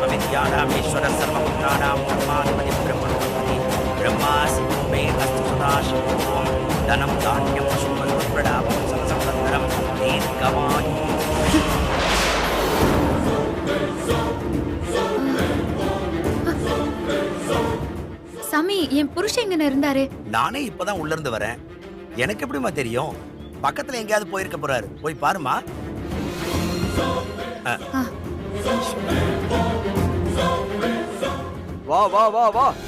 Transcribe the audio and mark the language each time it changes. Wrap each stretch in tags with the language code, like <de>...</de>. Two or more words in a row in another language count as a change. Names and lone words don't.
<sa>विद्यानामीश्वर सर्वभूतानां ब्रह्माधिपति ब्रह्मणोऽधिपति ब्रह्मासि मे अस्तु सदाशिवोऽहं धनं धान्यं पशुपतिप्रदापं संसंवत्सरं दीर्घमायुः.</sa> <ta>சாமி, என் புருஷன் எங்க இருந்தாரு? நானே இப்பதான் உள்ள இருந்து வரேன். எனக்கு எப்படிமா தெரியும்? பக்கத்துல எங்கேயாவது போயிருக்க போறாரு. போய் பாருமா. வா வா வா வா.</ta>